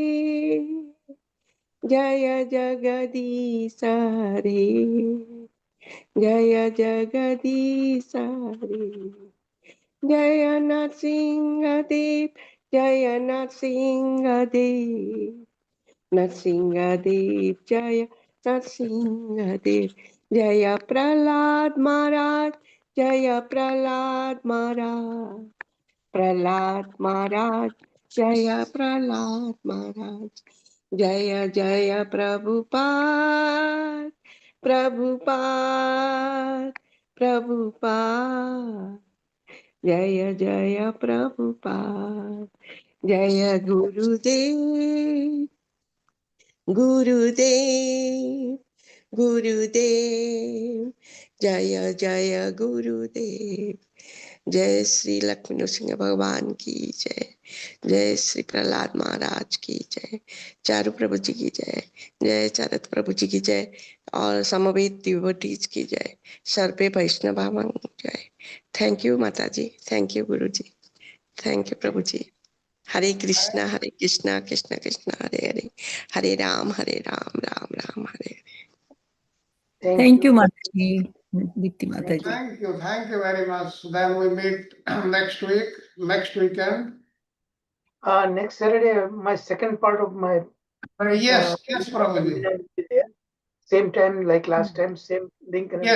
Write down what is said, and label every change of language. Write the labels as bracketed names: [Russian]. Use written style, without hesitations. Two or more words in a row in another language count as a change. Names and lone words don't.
[Sanskrit] जय जगदीश हरे जय जगदीश हरे जय नृसिंहदेव, जय नृसिंहदेव, नृसिंहदेव, जय नृसिंहदेव, जय प्रह्लाद महाराज, जय प्रह्लाद महाराज, प्रह्लाद महाराज, जय प्रह्लाद महाराज, जय जय प्रभुपाद, प्रभुपाद, प्रभुपाद. जय जय प्रभुपाद, जय गुरुदेव, गुरुदेव, गुरुदेव, जय जय गुरुदेव, [Hindi] जय श्री लक्ष्मी नृसिंह भगवान की जय, जय श्री प्रहलाद महाराज की जय, चारू प्रभु जी की जय, जय चरत प्रभु जी की जय और समवेत डिवोटीज की जय, सर्वे वैष्णव जय। [English] thank you [Hindi] माता जी, [English] thank you [Hindi] गुरु जी, [English] thank you [Hindi] प्रभु जी। [Sanskrit] हरे कृष्णा कृष्णा कृष्णा हरे हरे, हरे राम राम राम हरे हरे। [English] Thank you, Mataji, Dipti Mataji. Thank you very much. Then we meet next weekend. Next Saturday, my second part of my Yes, probably. will be there. Same time like last time, same link and